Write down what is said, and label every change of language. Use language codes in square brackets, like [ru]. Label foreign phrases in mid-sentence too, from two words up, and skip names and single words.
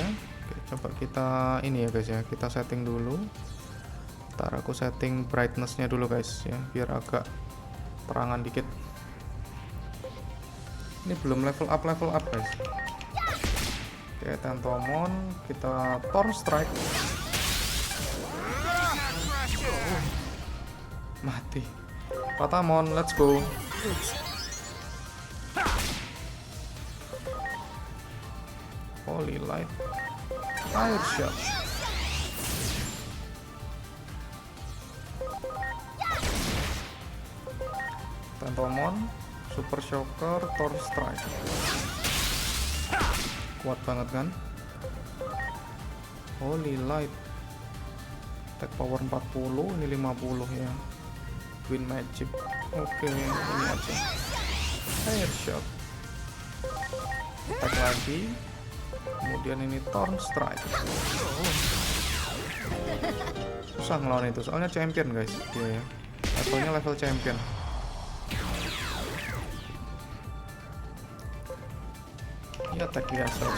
[id] Oke, coba kita ini ya guys ya. Kita setting dulu. Ntar aku [en] setting brightness-nya [id] dulu guys ya, biar agak terangan dikit. Ini belum [en] level up [id] guys. Oke, Tentomon, kita Thorn Strike. Mati. [en] Patamon, let's go. Holy light. [id] Fire shot. Tentomon, Super Shocker, Thorn Strike. Kuat banget kan? Holy light. [en] Attack power 40, [id] ini 50 ya. Wind magic. Oke, ini aja. Fire shot. Attack lagi. Kemudian ini Thorn Strike. Susah ngelawan itu, soalnya champion guys dia ya. Levelnya level champion. Ini attack biasa aja.